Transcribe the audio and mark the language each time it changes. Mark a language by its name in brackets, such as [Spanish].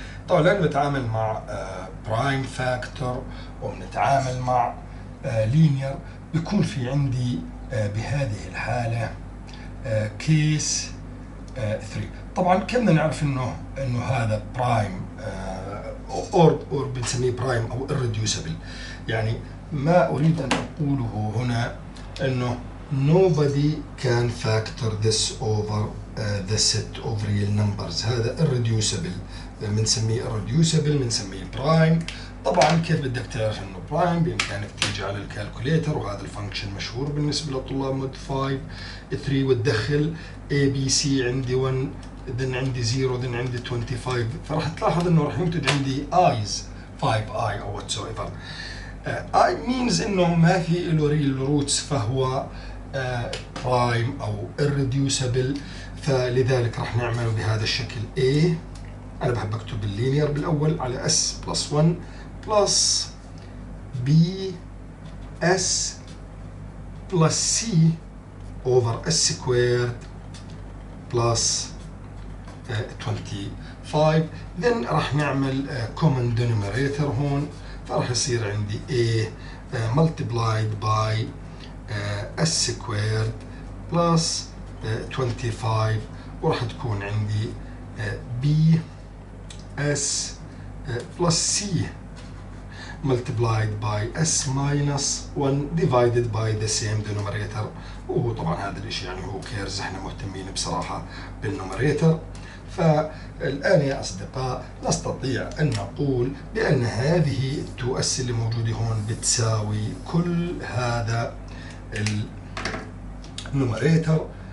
[Arabic] طبعا لأنه بتعامل مع برايم فاكتور وبنتعامل مع لينير، بيكون في عندي بهذه الحالة كيس 3. طبعا كنا نعرف انه هذا برايم اور بنسميه برايم او irreducible. يعني ما اريد ان اقوله هنا انه [English] nobody can factor this over the set of real numbers. [Arabic] هذا irreducible، بنسميه irreducible، بنسميه برايم. طبعا كيف بدك تعرف انه برايم؟ بامكانك تيجي على الكالكوليتر، وهذا الفانكشن مشهور بالنسبه لطلاب مود 5 3، وتدخل اي بي سي، عندي 1 then عندي 0 then عندي 25، فراح تلاحظ انه راح ينتج عندي ايز 5 اي او whatsoever. اي means انه ما في له ريل روتس، فهو برايم او irreducible، فلذلك راح نعمله بهذا الشكل. [English] A [Arabic] انا بحب اكتب اللينير بالاول على [English] s plus 1 plus b s plus c over s squared plus 25. then [Arabic] راح نعمل [English] common denominator [Arabic] هون، فراح يصير عندي [English] a multiplied by s squared plus 25، [Arabic] وراح تكون عندي [English] b s plus c multiplied by s minus 1 divided by the same denominator. [Arabic] وهو طبعا هذا الاشي يعني هو كيرز، احنا مهتمين بصراحة بالنوميريتر. فالآن يا أصدقاء نستطيع أن نقول بأن هذه التو اس اللي موجودة هون بتساوي كل هذا النوميريتر.